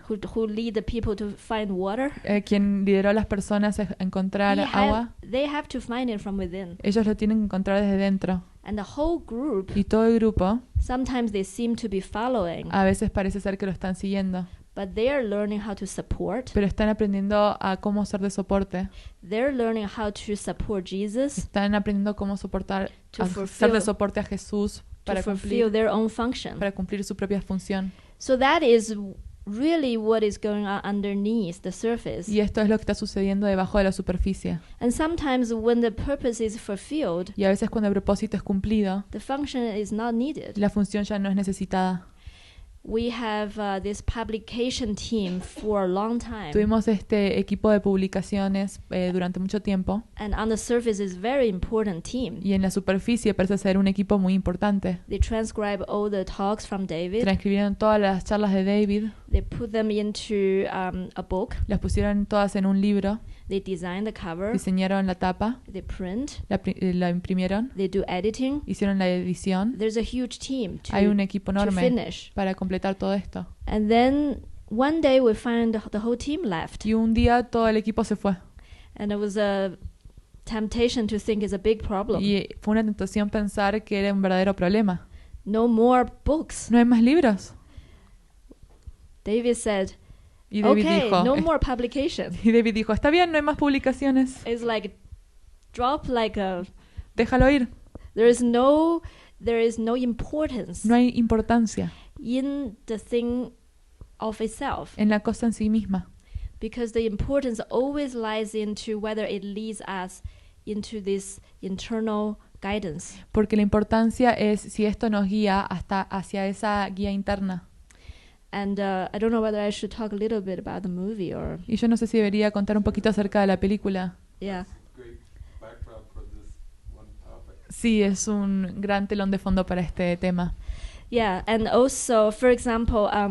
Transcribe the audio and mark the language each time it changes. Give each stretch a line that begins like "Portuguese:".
English: who lead the people to find water.
Spanish: quien lideró a las personas a encontrar agua.
English: They have to find it from within.
Spanish: Ellos lo tienen que encontrar desde dentro.
English: And the whole group,
Spanish: Y todo el grupo,
English: sometimes they seem to be following,
Spanish: a veces parece ser que lo están siguiendo,
English: but they are learning how to support.
Spanish: pero están aprendiendo a cómo ser de soporte.
English: They're learning how to support Jesus,
Spanish: Están aprendiendo cómo soportar,
English: To
Spanish: a
English: fulfill-
Spanish: ser de soporte a Jesús
English: to
Spanish: para
English: fulfill
Spanish: cumplir,
English: their own function.
Spanish: para cumplir su propia función.
English: So that is really what is going on underneath the surface.
Spanish: Y esto es lo que está sucediendo debajo de la superficie.
English: And sometimes when the purpose is fulfilled,
Spanish: Y a veces cuando el propósito es cumplido,
English: the function is not needed.
Spanish: la función ya no es necesitada.
English: We have this publication team for a long time.
Spanish: Tuvimos este equipo de publicaciones durante mucho tiempo
English: And on the surface is very important team.
Spanish: y en la superficie parece ser un equipo muy importante.
English: They transcribe all the talks from David.
Spanish: Transcribieron todas las charlas de David,
English: They put them into a book.
Spanish: las pusieron todas en un libro,
English: They design the cover.
Spanish: diseñaron la tapa,
English: They print.
Spanish: la imprimieron,
English: They do editing.
Spanish: hicieron la edición.
English: There's a huge team
Spanish: Hay un
English: to
Spanish: equipo enorme
English: finish.
Spanish: para completar todo esto.
English: And then one day we find the whole team left.
Spanish: Y un día todo el equipo se fue.
English: And it was a temptation to think it's a big problem.
Spanish: Y fue una tentación pensar que era un verdadero problema.
English: No more books.
Spanish: ¿No hay más libros?
English: David said,
Spanish: Y David
English: okay,
Spanish: dijo,
English: no more publication.
Spanish: y David dijo, está bien, no hay más publicaciones.
English: It's like drop like a
Spanish: Déjalo ir.
English: there is no importance
Spanish: No hay importancia
English: in the thing of itself,
Spanish: en la cosa en sí misma.
English: because the importance always lies into whether it leads us into this internal guidance.
Spanish: Porque la importancia es si esto nos guía hacia esa guía interna.
English: And I don't know whether I should talk a little bit about the movie or
Spanish: Y yo no sé si debería contar un poquito acerca de la película.
English: yeah. Great background for this one topic.
Spanish: Sí, es un gran telón de fondo para este tema.
English: Yeah, and also, for example,